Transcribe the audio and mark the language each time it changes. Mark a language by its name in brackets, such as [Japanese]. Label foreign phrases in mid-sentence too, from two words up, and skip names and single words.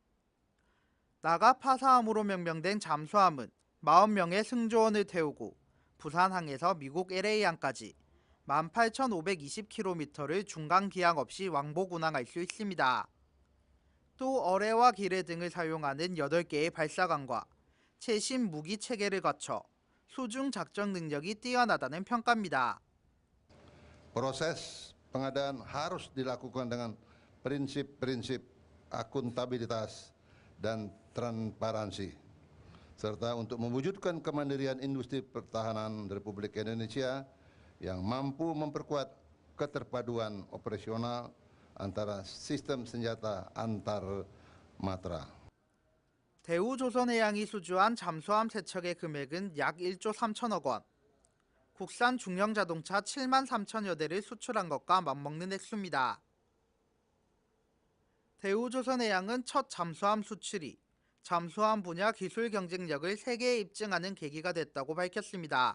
[Korean] 나가파사함으로 명명된 잠수함은 40명의 승조원을 태우고 부산항에서 미국 LA항까지 18,520km를 중간 기항 없이 왕복 운항할 수 있습니다. 또 어뢰와 기뢰 등을 사용하는 8개의 발사관과 최신 무기 체계를 갖춰 수중 작전 능력이 뛰어나다는 평가입니다. [Indonesian] Proses pengadaan harus dilakukan dengan prinsip-prinsip akuntabilitas dan transparansi, serta untuk mewujudkan kemandirian industri pertahanan Republik Indonesia yang mampu memperkuat keterpaduan operasional antara sistem senjata antar matra. [Korean] 대우조선해양이 수주한 잠수함 3척의 금액은 약 1조 3천억 원. 국산 중형 자동차 7만 3천여 대를 수출한 것과 맞먹는 액수입니다. 대우조선해양은 첫 잠수함 수출이 잠수함 분야 기술 경쟁력을 세계에 입증하는 계기가 됐다고 밝혔습니다.